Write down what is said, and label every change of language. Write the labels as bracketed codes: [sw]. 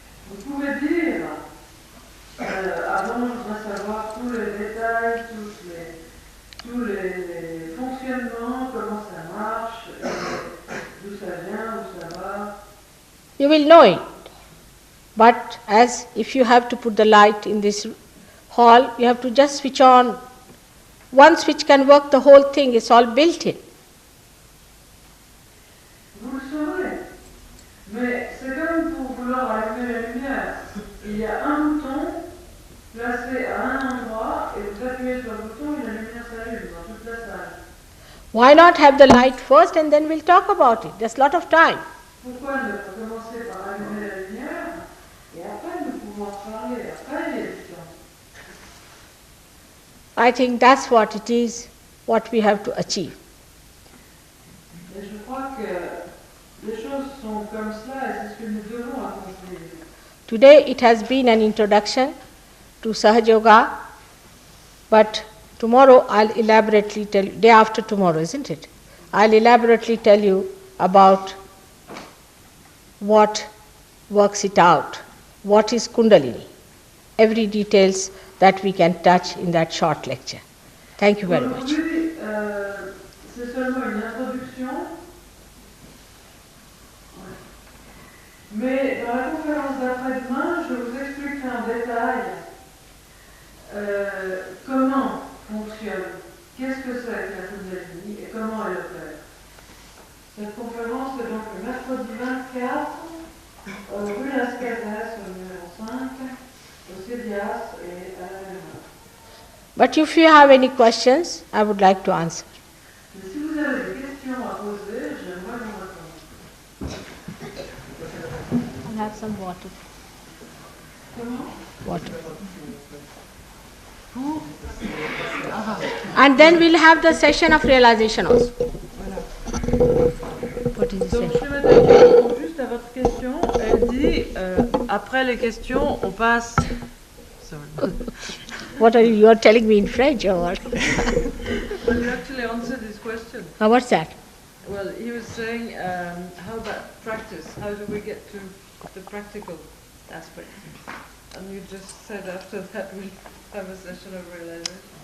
[fr] Vous pouvez dire, avant je voudrais savoir tous les détails, tous les fonctionnements, comment ça marche, d'où ça vient, où ça va. [en] You will know it. But as if you have to put the light in this hall, you have to just switch on. One switch can work the whole thing, it's all built in. [fr] Vous le saurez. Mais c'est comme pour vouloir allumer la lumière. Il y a un bouton placé à un endroit et vous appuyez sur le bouton et la lumière s'allume dans toute la salle. [en] Why not have the light first and then we'll talk about it? There's a lot of time. [fr] Pourquoi ne pas commencer par allumer la lumière et après nous pouvons parler, après il y a du temps. [en] I think that's what it is, what we have to achieve. [fr] Et je crois que les choses sont comme cela et c'est ce que nous devons accomplir. [en] Today it has been an introduction to SahajaYoga, but tomorrow I'll elaborately tell you, day after tomorrow, isn't it? I'll elaborately tell you about what works it out, what is Kundalini, every details that we can touch in that short lecture. Thank you very much. [fr] Aujourd'hui, c'est seulement une introduction, mais dans la conférence d'après-demain, je vous expliquerai en détail comment fonctionne, qu'est-ce que c'est que la Kundalini et comment elle opère. Cette conférence est donc le mercredi 24, rue Las Casas, au numéro 5, au CEDIAS et à la Mémoire. [en] But if you have any questions, I would like to answer. [fr] Mais si vous avez des questions à poser, j'aimerais vous répondre. [en] I'll have some water. [fr] Comment? [en] Water. And then we'll have the session of realization also. What is the [fr] Donc, [en] session? [fr] je vais répondre juste à votre question. Elle dit, après les questions, on passe... [en] Sorry. What are you are telling me in French or what? Well, you actually answered this question. What's that? Well, he was saying, how about practice? How do we get to the practical aspect? And you just said after that we'll have a session of realization.